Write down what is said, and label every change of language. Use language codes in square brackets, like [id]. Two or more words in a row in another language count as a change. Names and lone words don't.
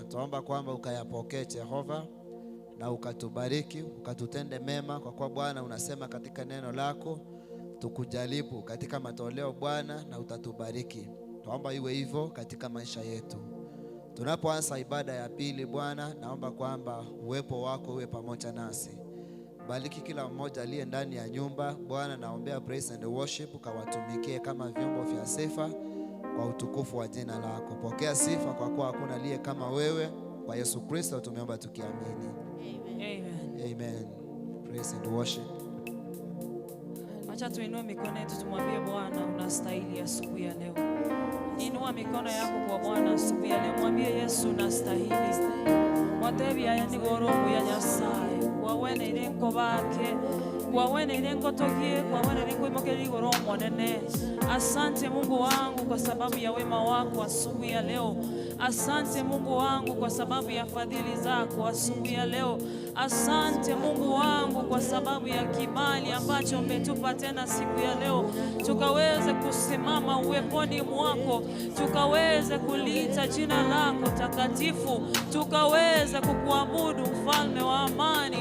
[sw] Tuomba kwamba ukayapokee Jehova na ukatubariki, ukatutende mema, kwa kuwa Bwana unasema katika neno lako tukujaribu katika matoleo Bwana na utatubariki. Tuomba iwe hivyo katika maisha yetu. Tunapoanza ibada ya pili Bwana, naomba kwamba uwepo wako uwe pamoja nasi. Bariki kila mmoja aliye ndani ya nyumba Bwana, naombea [en] praise and worship [sw] ukawatumikie kama vyombo vya sifa kwa utukufu wa jina lako. Pokea sifa kwa kuwa hakuna aliye kama wewe. Kwa Yesu Kristo tumeomba tukiamini. Amen. [en] Amen. Praise and worship. [sw] Acha tuinue mikono yetu tumwambie Bwana unastahili asubuhi ya leo. Inua mikono yako kwa Bwana asubuhi ya leo. Mwambie Yesu unastahili. [guz] Mwatebi aya ni goromu ya Nyasaye. Kwa wene irengo bake. Kwa wene irengo togie. Kwa wene irengo imokeli goromu nene. [sw] Asante Mungu wangu kwa sababu ya wema wako asubuhi ya leo. Asante Mungu wangu kwa sababu ya fadhili zako asubuhi ya leo. Asante Mungu wangu kwa sababu ya kibali ambacho umetupa tena siku ya leo, tukaweze kusimama uweponi mwako, tukaweze kuliita jina lako takatifu, tukaweze kukuabudu mfalme wa amani.